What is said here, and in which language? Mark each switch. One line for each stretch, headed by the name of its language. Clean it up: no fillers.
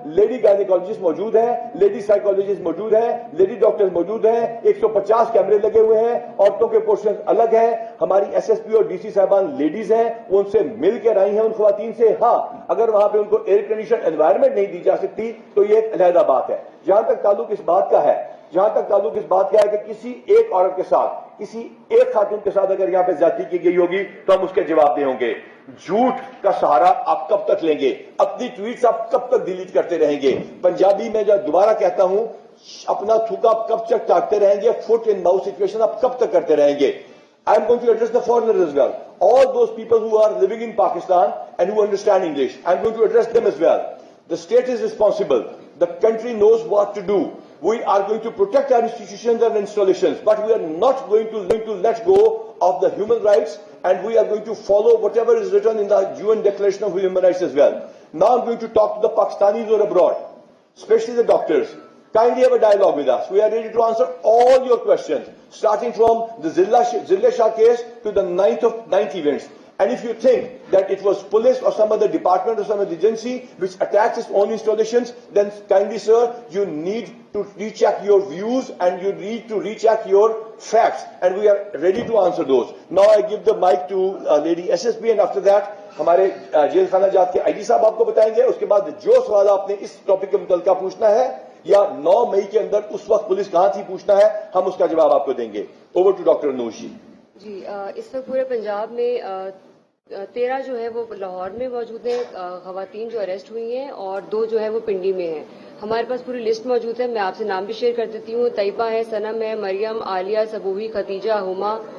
Urdu: Lady gynaecologist موجود ہیں، lady psychologist موجود ہیں، لیڈی ڈاکٹر موجود ہیں، 150 کیمرے لگے ہوئے ہیں، عورتوں کے پورشن الگ ہیں۔ ہماری ایس ایس پی اور ڈی سی صاحبان لیڈیز ہیں، وہ ان سے مل کے آئی ہیں ان خواتین سے۔ ہاں، اگر وہاں پہ ان کو ایئر کنڈیشن انوائرمنٹ نہیں دی جا سکتی تو یہ ایک علیحدہ بات ہے۔ جہاں تک تعلق اس بات کا ہے کہ کسی ایک عورت کے ساتھ، کسی ایک خاتون کے ساتھ اگر یہاں پہ زیادتی کی گئی ہوگی تو ہم اس کے جواب دیں ہوں گے۔ جھوٹ کا سہارا آپ کب تک لیں گے؟ اپنی ٹویٹس آپ کب تک ڈیلیٹ کرتے رہیں گے؟ پنجابی میں جو دوبارہ کہتا ہوں، اپنا تھوکا آپ کب تک چاٹتے رہیں گے؟
English: foot in mouth situation
Urdu: آپ کب تک کرتے رہیں گے؟
English: I am going to address the foreigners as well. All those people who are living in Pakistan and who understand English, I am going to address them as well. The state is responsible. The country knows what to do. We are going to protect our institutions and installations, but we are not going to let go of the human rights, and we are going to follow whatever is written in the UN Declaration of Human Rights as well. Now I'm going to talk to the Pakistanis who are abroad, especially the doctors. Kindly have a dialogue with us. We are ready to answer all your questions, starting from the Zilla Shah case to the 9th events. And if you think that it was police or some other department or some other agency which attacks its own installations, then kindly, sir, you need to recheck your views and you need to recheck your facts, and we are ready to answer those. Now I give the mic to Lady SSP, and after that
Urdu: ہمارے jail خانہ جات کے آئی جی صاحب آپ کو بتائیں گے۔ اس کے بعد جو سوال آپ نے اس ٹاپک کے متعلقہ پوچھنا ہے یا 9 مئی کے اندر اس وقت پولیس کہاں تھی پوچھنا ہے، ہم اس کا جواب آپ کو دیں گے۔
English: over to
Urdu: ڈاکٹر نوشی جی۔ اس وقت پورے پنجاب میں 13 جو ہے وہ لاہور میں موجود ہیں خواتین جو اریسٹ ہوئی ہیں، اور 2 جو ہے وہ پنڈی میں ہیں۔ ہمارے پاس پوری لسٹ موجود ہے، میں آپ سے نام بھی شیئر کر دیتی ہوں۔ طیبہ ہے، صنم ہے، مریم، عالیہ، سبوی، خدیجہ، ہما،